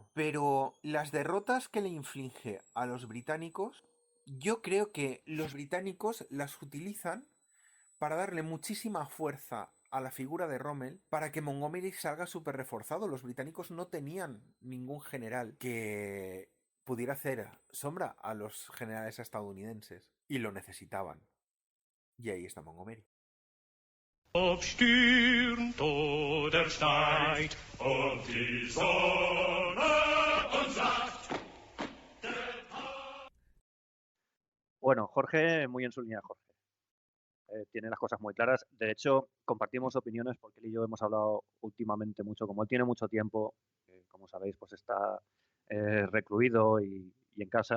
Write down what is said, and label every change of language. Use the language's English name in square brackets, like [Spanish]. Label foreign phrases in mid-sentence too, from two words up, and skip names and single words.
[Spanish] Pero las derrotas que le inflige a los británicos, yo creo que los británicos las utilizan para darle muchísima fuerza a la figura de Rommel para que Montgomery salga súper reforzado. Los británicos no tenían ningún general que pudiera hacer sombra a los generales estadounidenses y lo necesitaban. Y ahí está Montgomery. [German] Aufstürmt oder steigt, und die Sonne uns sagt. [Spanish] Bueno, Jorge, muy en su línea, Jorge. Tiene las cosas muy claras. De hecho, compartimos opiniones porque él y yo hemos hablado últimamente mucho. Como él tiene mucho tiempo, como sabéis, pues está recluido y en casa.